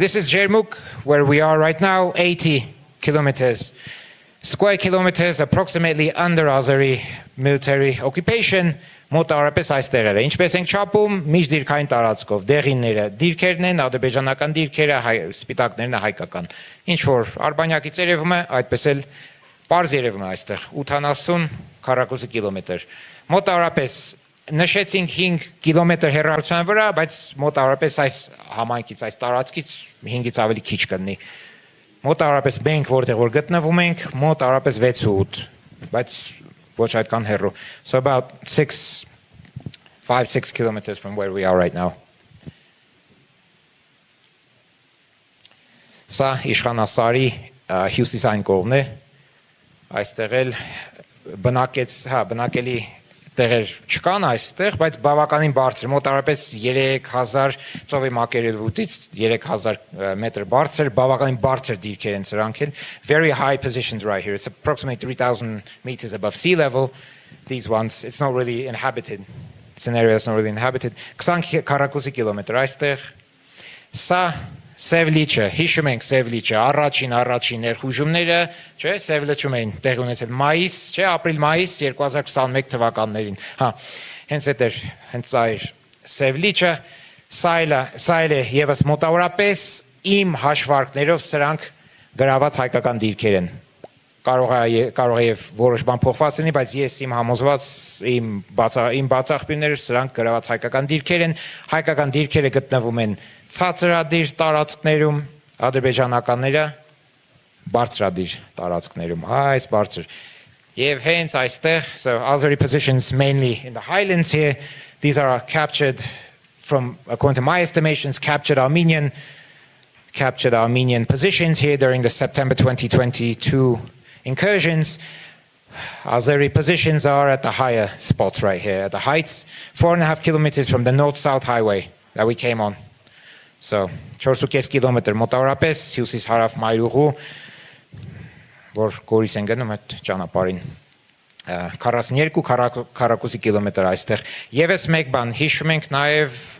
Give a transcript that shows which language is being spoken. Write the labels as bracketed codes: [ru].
[en] This is Ջերմուկ, where we are right now, 80 kilometers, square kilometers, approximately under Azeri military occupation, [hy] մոտավորապես այստեղ է. Ինչպես ենք չափում, միջդիրքային տարածքով, դեղինները, դիրքերն են, ադրբեջանական դիրքերը, սպիտակներն հայկական. Ինչ որ Արբանյակից երևում է, այդպես էլ պարզ երևում է այստեղ, 80 քառակուսի կիլոմետր. Մոտավորապես նշեցինք 5 կիլոմետր հեռավորության վրա, բայց մոտավորապես այս համայնքից, այս տարածքից 5-ից ավելի քիչ կլինի. Մոտավորապես մենք որտեղ որ գտնվում ենք, մոտավորապես 6-8, բայց ոչ այդքան հեռու. [en] So about 5-6 kilometers from where we are right now. [hy] Սա Իշխանասարի հյուսիսային կողմն է. Այստեղ էլ բնակելի տեղեր չկան այստեղ, բայց բավականին բարձր, մոտավորապես 3000 ծովի մակերևույթից 3000 մետր բարձր, բավականին բարձր դիրքեր են սրանք էլ. [en] Very high positions right here. It's approximately 3000 meters above sea level. These ones, it's not really inhabited. It's an area that's not really inhabited. [hy] 20 քառակուսի կիլոմետր այստեղ. Սա Սևլիչը, հիշում ենք Սևլիչը, առաջին ներխուժումները, չէ, Սևլիչում էին տեղի ունեցել մայիս, չէ, ապրիլ-մայիս 2021 թվականներին։ Հենց այդ էր, հենց սա էր Սևլիչը, սա էլ է եւս մոտավորապես իմ հաշվարկներով սրանք գրաված հայկական դիրքեր են։ կարող է եւ որոշ բան փոխված լինի, բայց ես իմ համոզված իմ բացախբիրները սրանք գրաված հայկական դիրքեր են, հայկական դիրքերը գտնվում են ցածրադիր տարածքներում, ադրբեջանականները բարձրադիր տարածքներում, այս բարձր. Եվ հենց այստեղ, [en] so Azeri positions mainly in the highlands here, these are captured from, according to my estimations, captured Armenian positions here during the September 2022 incursions. Azeri positions are at the higher spots right here, at the heights, 4.5 kilometers from the north-south highway that we came on. So, 4.5 kilometer [hy] մոտավորապես հյուսիս-հարավ մայրուղու, որ Գորիս են գնում այդ ճանապարհին 42-42 կիլոմետր այստեղ։ Եվս մեկ բան, հիշում ենք նաև